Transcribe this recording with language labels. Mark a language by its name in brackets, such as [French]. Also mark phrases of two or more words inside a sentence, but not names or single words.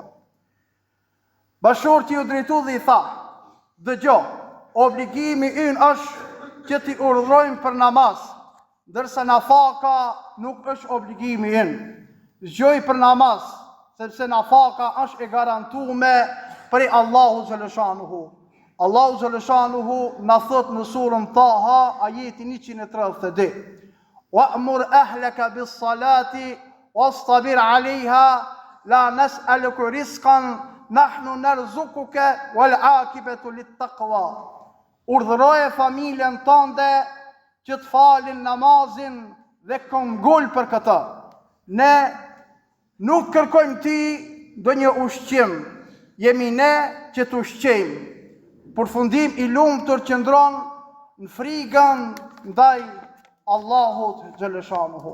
[Albanian] Bashkëshorti u drejtu dhe i tha, dëgjoj, obligimi ynë është që t'i urdhrojmë për namaz, ndërsa nafaka nuk është obligimi ynë. Zgjoj për namaz, sepse nafaka është e garantuar prej Allahu xhaleshanuhu. Allahu xhaleshanuhu na thot në surën Taha, ajeti 132. [Arabic] وأمر أهلك بالصلاة واصطبر عليها لا نسألك رزقا نحن نرزقك والعاقبة للتقوى. [Albanian] Urdhëroje familjen tënde që të falin namazin dhe këngul për këtë. Ne nuk kërkojmë ti ndonjë ushqim, jemi ne që të ushqejmë. Përfundim i lumtur qëndron në frigën ndaj Allahut xhaleshanuhu.